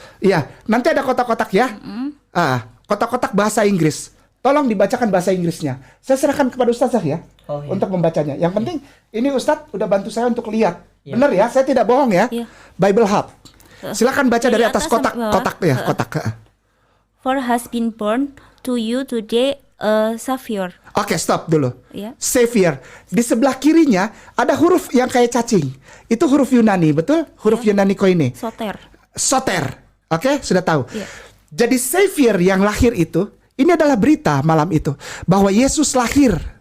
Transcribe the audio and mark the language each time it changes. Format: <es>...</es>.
<id>Iya, nanti ada kotak-kotak ya. Kotak-kotak bahasa Inggris. Tolong dibacakan bahasa Inggrisnya. Saya serahkan kepada Ustazah ya Oh, iya. untuk membacanya. Yang penting ini Ustadz udah bantu saya untuk lihat. Iya. Benar ya, saya tidak bohong ya. Iya. Bible Hub. Silakan baca dari atas sampai kotak, bawah. kotak ya, kotak.</id> <en>For has been born to you today a Savior.</en> <id>Oke, stop dulu. Ya.</id> <en>Savior.</en> <id>Di sebelah kirinya ada huruf yang kayak cacing. Itu huruf Yunani, betul? Huruf Yunani koine.</id> <el>Soter.</el> <id>Soter. Oke, sudah tahu. Iya. Jadi Savior yang lahir itu, ini adalah berita malam itu bahwa Yesus lahir.</id>